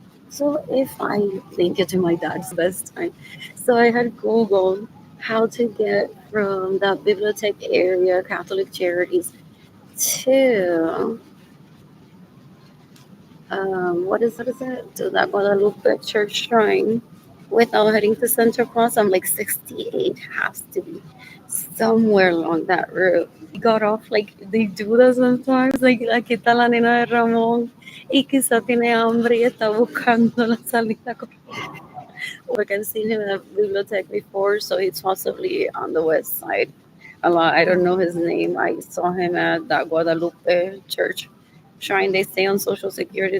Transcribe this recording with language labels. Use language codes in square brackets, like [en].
[en] So if I link it to my dad's best time. So I had Googled how to get from that bibliothèque area, Catholic Charities, to what is it? To that Guadalupe Church Shrine without heading to Central Cross. I'm like 68 has to be somewhere along that route. We got off like they do that sometimes. [es] Like aquí está la nena de Ramón y quizá tiene hambre y está buscando la salida. [en] Like I've seen him in a bibliothèque before, so he's possibly on the west side. A lot. I don't know his name. I saw him at that Guadalupe Church Shrine. They stay on Social Security.